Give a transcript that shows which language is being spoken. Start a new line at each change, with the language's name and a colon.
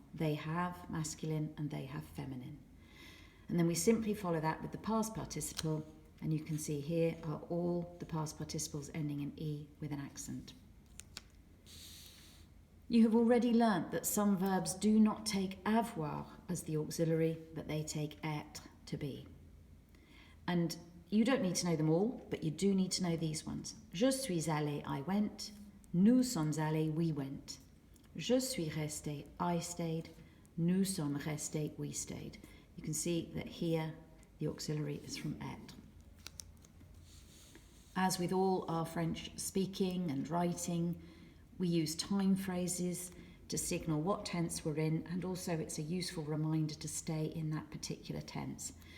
English: They have masculine and they have feminine. And then we simply follow that with the past participle, and you can see here are all the past participles ending in E with an accent. You have already learnt that some verbs do not take avoir as the auxiliary, but they take être, to be. And you don't need to know them all, but you do need to know these ones.
French: Je suis allé,
English: I went.
French: Nous sommes allés,
English: we went.
French: Je suis resté,
English: I stayed.
French: Nous sommes restés,
English: we stayed. You can see that here the auxiliary is from être. As with all our French speaking and writing, we use time phrases to signal what tense we're in, and also it's a useful reminder to stay in that particular tense.